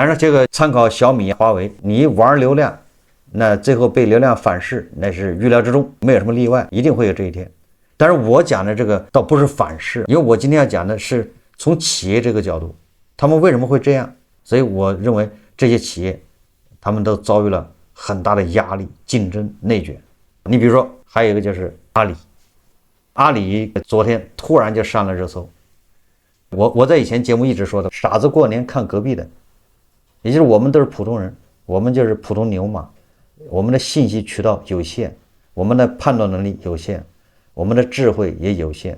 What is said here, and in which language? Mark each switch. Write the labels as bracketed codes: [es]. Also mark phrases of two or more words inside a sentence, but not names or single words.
[zh] 但是這個參考小米華為，你玩流量，那最後被流量反噬，那是預料之中，沒有什麼例外，一定會有這一天。但是我講的這個倒不是反噬，因為我今天要講的是從企業這個角度，他們為什麼會這樣。所以我認為這些企業他們都遭遇了很大的壓力、競爭、內卷。你比如說還有一個就是阿里昨天突然就上了熱搜。我在以前節目一直說的，傻子过年看隔壁的，也就是我們都是普通人，我們就是普通牛馬，我們的信息渠道有限，我們的判斷能力有限，我們的智慧也有限。